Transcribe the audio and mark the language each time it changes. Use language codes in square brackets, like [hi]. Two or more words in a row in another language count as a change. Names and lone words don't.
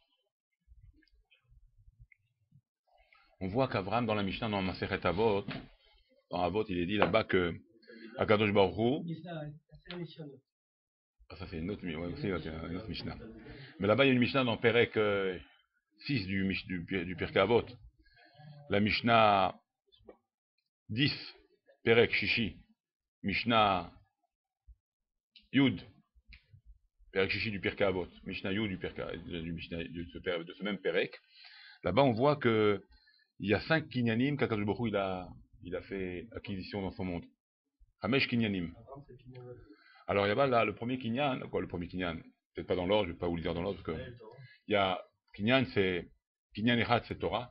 [fr] On voit qu'Abraham, dans la Mishnah, dans Maseret Avot, dans Avot, il est dit là-bas que [he] הקדוש ברוך הוא... [fr] Ah, ça c'est une autre Mishnah. Mais là-bas, il y a une Mishnah dans Perek 6 du Pirkei Avot. [he] La משנה 10 פרק שישי משנה יוד פרק שישי du Pirkei Avot, משנה יוד [fr] de ce même [he] Perek. [fr] Là-bas, on voit que il y a 5 kinyanim qu' [he] הקדוש ברוך הוא [fr] il a fait acquisition dans son monde. [he] חמש קנינים. [fr] Alors, il y a là le premier kinyan, le premier kinyan, peut-être pas dans l'ordre, je ne vais pas vous le dire dans l'ordre, parce que il y a kinyan, c'est [he] קנין אחד, [fr] c'est Torah.